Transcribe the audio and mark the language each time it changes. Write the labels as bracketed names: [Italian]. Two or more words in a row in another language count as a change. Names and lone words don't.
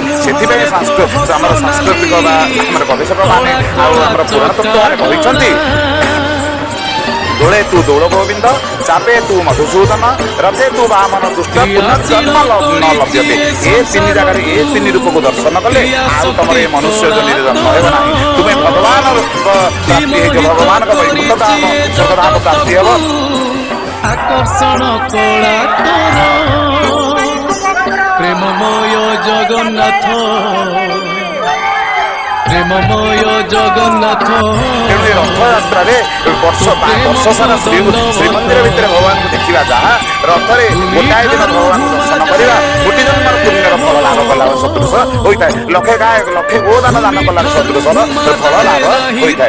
[Odia] ସେଥିପାଇଁ ଆମର ସାଂସ୍କୃତିକ ବା ଆମର ଗବେଷକମାନେ ଆଉ ଆମର ପୁରାଣ ତତ୍ତ୍ୱମାନେ କହିଛନ୍ତି [Sanskrit] ଦୋଳେ ତୁ ଦୋଳ ଗୋବିନ୍ଦ ଚାପେ ତୁ ମଧୁସୂଦନ ରଥେ ତୁ ବାମନ ଦୁଷ୍ଟ ପୁନର୍ଜନ୍ମ ନ ଲଭ୍ୟତେ। [Odia] ଏ ତିନି ଜାଗାରେ ଏ ତିନି ରୂପକୁ ଦର୍ଶନ କଲେ ଆଉ ତମର ଏ ମନୁଷ୍ୟ ଜନ୍ମରେ ଜନ୍ମ ହେବ ନାହିଁ। ତୁମେ ଭଗବାନ ପ୍ରାପ୍ତି ହେଇଯିବ ଭଗବାନଙ୍କ ବୈକୁଣ୍ଠ ଧାମ ସ୍ୱର୍ଗଧାମ ପ୍ରାପ୍ତି ହେବ। ଆକର୍ଷଣ କଲା ତୋର ପ୍ରେମମୟ ଜଗନ୍ନାଥ ପ୍ରେମମୟ ଜଗନ୍ନାଥ। ତେଣୁ ଏ ରଥଯାତ୍ରାରେ ବର୍ଷ ସାରା ଶ୍ରୀମନ୍ଦିର ଭିତରେ ଭଗବାନଙ୍କୁ ଦେଖିବା ଯାହା ରଥରେ ଗୋଟାଏ ଦିନ ଭଗବାନଙ୍କୁ ଦର୍ଶନ କରିବା କୋଟି ଜନ୍ମର ପୁଣ୍ୟର ଫଳ ଲାଭ କଲା ସଦୃଶ ହୋଇଥାଏ। ଲକ୍ଷେ ଗୋଦାନ ଦାନ କଲାର ସଦୃଶର ଫଳ ଲାଭ ହୋଇଥାଏ।